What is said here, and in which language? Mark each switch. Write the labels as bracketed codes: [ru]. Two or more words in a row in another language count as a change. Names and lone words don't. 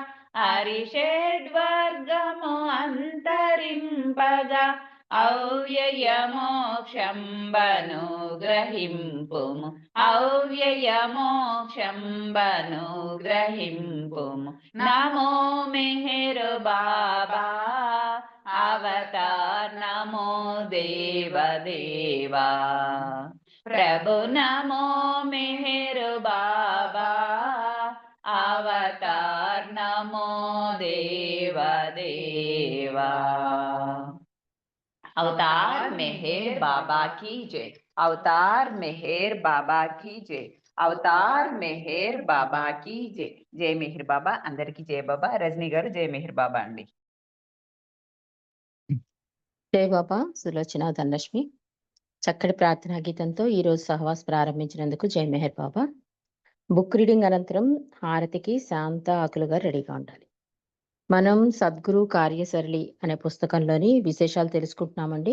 [te] అరిషడ్వర్గము అంతరింపగా। అవ్యయమోక్షంబనుగ్రహింపుము। అవ్యయమోక్షంబనుగ్రహింపుము। [hi] नमो मेहर बाबा। अवतार नमो देव देवा। प्रभु नमो मेहर बाबा। अवतार नमो देव देवा। अवतार मेहर बाबा की जय। अवतार मेहर बाबा की जय। अवतार मेहर बाबा की जय। जय मेहर बाबा। अंदरिकी जय बाबा। [te] రజనీ గారు [hi] जय मेहर बाबा [te] अंडी। జై బాబా. సులోచన ధనలక్ష్మి చక్కటి ప్రార్థనా గీతంతో ఈరోజు సహవాస్ ప్రారంభించినందుకు జై మెహర్ బాబా. బుక్ రీడింగ్ అనంతరం హారతికి శాంత ఆకులు గారు రెడీగా ఉండాలి. మనం సద్గురు కార్యసరళి అనే పుస్తకంలోని విశేషాలు తెలుసుకుంటున్నామండి.